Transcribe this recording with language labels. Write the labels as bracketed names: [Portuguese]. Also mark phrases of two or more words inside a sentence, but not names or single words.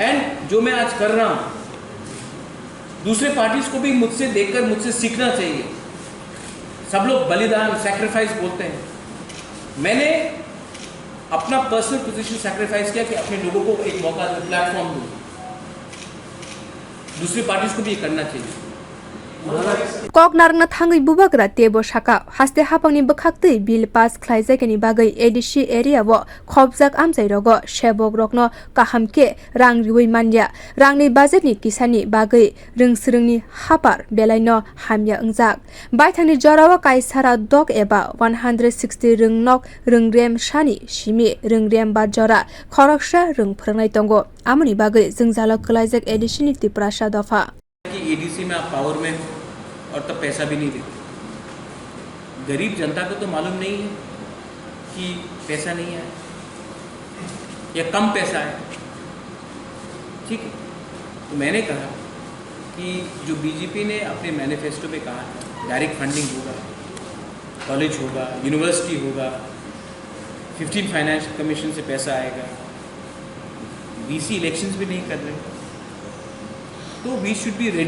[Hindi] एंड जो मैं आज कर रहा हूं, दूसरे पार्टीज को भी मुझसे देखकर मुझसे सीखना चाहिए। सब लोग बलिदान सैक्रिफाइस बोलते हैं, मैंने अपना [English] personal position sacrifice [Hindi] किया कि अपने लोगों को एक मौका दूं, प्लेटफॉर्म दूं। दूसरी पार्टीज को भी ये करना चाहिए। [Kok Borok] kok narngna thangai bubagra tebo shaka haste hapangni bwkhaktui [English] bill pass [Kok Borok] khlaijagani bagai [English] ADC area [Kok Borok] wo khobjak amjai rogo sebok rokno kahamke rang riui manya rangni budget ni kisani bagai rungsrungni hapar belaino hamya ungjak baithani jorao kaisara dog eba 160 rungnok rungrem shani simi rungrem bar jora khoroksha rung phrangnai tongo amoni bagai jungjalo klaijak ADC ni tiprasha dafa [Hindi] कि एडीसी में आप पावर में हो और तब पैसा भी नहीं देते। गरीब जनता को तो मालूम नहीं है कि पैसा नहीं है या कम पैसा है, ठीक है। तो मैंने कहा कि जो बीजेपी ने अपने मैनिफेस्टो में कहा है [English] direct funding [Hindi] होगा, कॉलेज होगा, यूनिवर्सिटी होगा, 15 [English] finance commission [Hindi] से पैसा आएगा, [English] BC elections [Hindi] भी नहीं कर रहे, तो [English] we should be ready.